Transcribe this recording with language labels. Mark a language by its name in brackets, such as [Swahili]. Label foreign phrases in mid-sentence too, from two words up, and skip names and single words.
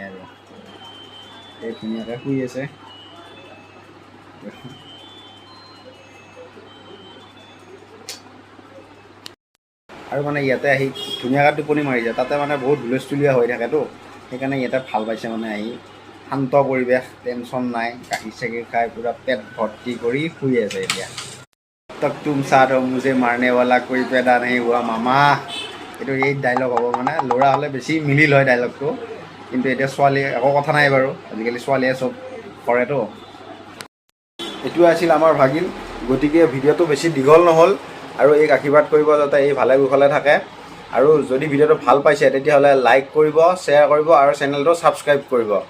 [Assamese] আৰু এই ধুনীয়াকৈ শুই আছে। আৰু মানে ইয়াতে আহি ধুনীয়াকৈ টোপনি মাৰিছে। তাতে মানে বহুত হুলস্থুলীয়া হৈ থাকেতো, সেইকাৰণে ইয়াতে ভাল পাইছে মানে আহি। শান্ত পৰিৱেশ, টেনশ্যন নাই। গাখীৰ চাখীৰ খাই পূৰা পেট ভৰ্তি কৰি শুই আছে এতিয়া। [Hindi] तक तुम साथ हो मुझे मारने वाला कोई पैदा नहीं हुआ मामा। [Assamese] এইটো এই ডাইলগ হ'ব, মানে ল'ৰা হ'লে বেছি মিলিল হয় ডাইলগটো। কিন্তু এতিয়া ছোৱালী, একো কথা নাই বাৰু, আজিকালি ছোৱালীয়ে চব কৰেতো। এইটোৱে আছিল আমাৰ ভাগিন। গতিকে ভিডিঅ'টো বেছি দীঘল নহ'ল। আৰু এই আশীৰ্বাদ কৰিব যাতে এই ভালে কুশলে থাকে। আৰু যদি ভিডিঅ'টো ভাল পাইছে তেতিয়াহ'লে লাইক কৰিব, শ্বেয়াৰ কৰিব আৰু চেনেলটো ছাবস্ক্ৰাইব কৰিব।